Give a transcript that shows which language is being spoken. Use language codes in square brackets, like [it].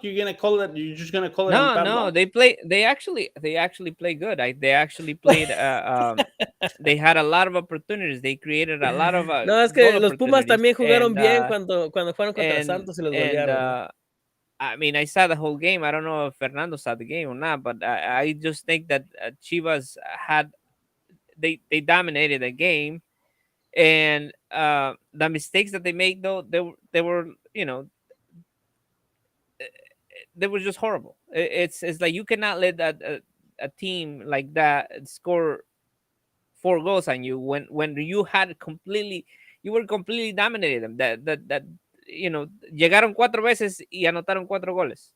[en] You're just gonna call it? No. Luck? They actually play good. They actually played. They had a lot of opportunities. They created a lot of. [es] No, es que los Pumas también jugaron bien cuando fueron contra Santos y los golearon. [en] I mean, I saw the whole game. I don't know if Fernando saw the game or not, but I just think that Chivas they dominated the game, and the mistakes that they made, though, they were they were just horrible. It's like you cannot let a team like that score 4 goals on you when you were completely dominated them. [es] That llegaron 4 veces y anotaron 4 goles.